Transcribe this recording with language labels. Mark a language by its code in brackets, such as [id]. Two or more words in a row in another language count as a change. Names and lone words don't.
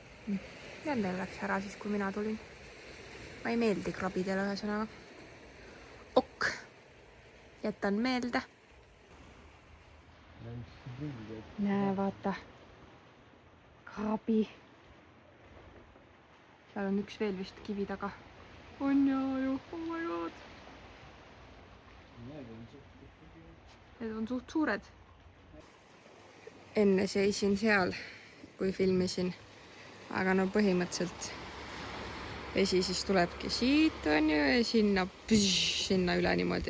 [et] Jälle läks ära siis, kui mina tulin. Ma ei meeldi krabidele ühesõnaga. Ok. Jätan meelde. Näe, vaata. Krabi. Seal on üks veel vist kivi taga. On ju, [en] oh my god. [et] Need on suht suured. Enne seisin seal, kui filmisin. Aga no põhimõtteliselt vesi siis tulebki siit, on ju, ja sinna üle niimoodi.